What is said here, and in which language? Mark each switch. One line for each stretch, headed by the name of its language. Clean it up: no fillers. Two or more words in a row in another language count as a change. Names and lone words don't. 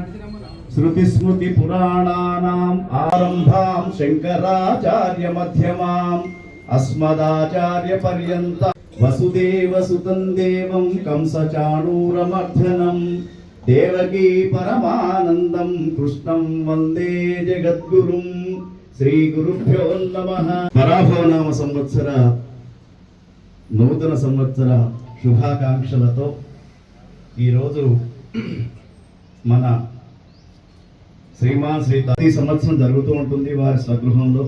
Sanskrit: श्रुतिस्मृतिपुराणानाम् आरम्भां शङ्कराचार्यमध्यमाम् अस्मदाचार्यपर्यन्तं वसुदेवसुतं देवं कंसचाणूरमर्दनं देवकी परमानन्दं कृष्णं वन्दे जगद्गुरुं శ్రీ గురుభ్యో నమః.
Telugu: పరాభవనామ సంవత్సర నూతన సంవత్సర శుభాకాంక్షలతో ఈరోజు మన శ్రీమాన్ శ్రీ ప్రతి సంవత్సరం జరుగుతూ ఉంటుంది వారి స్వగృహంలో.